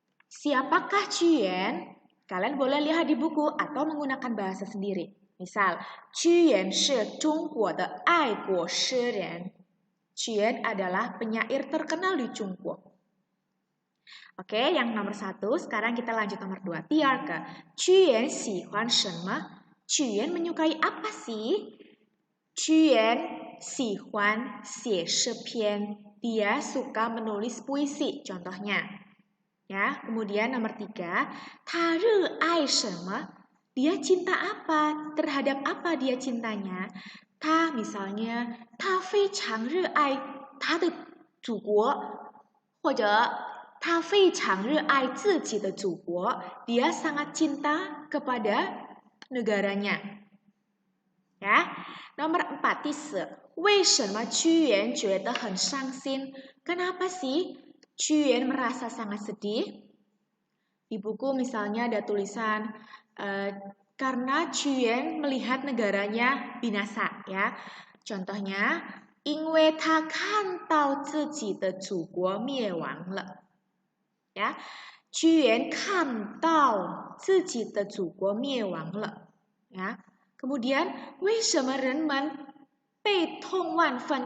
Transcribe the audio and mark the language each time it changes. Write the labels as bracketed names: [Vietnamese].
[Indonesian] Siapakah Qiyuan? Kalian boleh lihat di buku atau menggunakan bahasa sendiri. [Chinese] Misal, Qiyuan shi Zhongguo de aiguo shiren. [Indonesian] Qiyuan adalah penyair terkenal di Zhongguo. Oke, yang nomor 1. Sekarang kita lanjut nomor 2. [Chinese] 第二个, Qiyuan喜欢什么? [Indonesian] Qiyuan menyukai apa sih? [Chinese] Qiyuan 喜欢写诗篇. [Indonesian] Dia suka menulis puisi, contohnya. Ya, kemudian nomor 3, [Chinese] 他热爱什么? [Indonesian] Dia cinta apa? Terhadap apa dia cintanya? [Chinese] 他 misalnya, 他非常热爱他的祖国, 或者他非常热爱自己的祖国. [Indonesian] Dia sangat cinta kepada negaranya. Ya. [Chinese] Nomor 4, 第4, 为什么屈原觉得很伤心? [Indonesian] Kenapa sih Qiyuan merasa sangat sedih? Di buku misalnya ada tulisan karena Qiyuan melihat negaranya binasa ya. [Chinese] Contohnya, 因为他看到自己的祖国灭亡了. Ya, 屈原看到自己的祖国灭亡了. [Indonesian] Ya. [Chinese] Kemudian, 为什么人们被痛万分?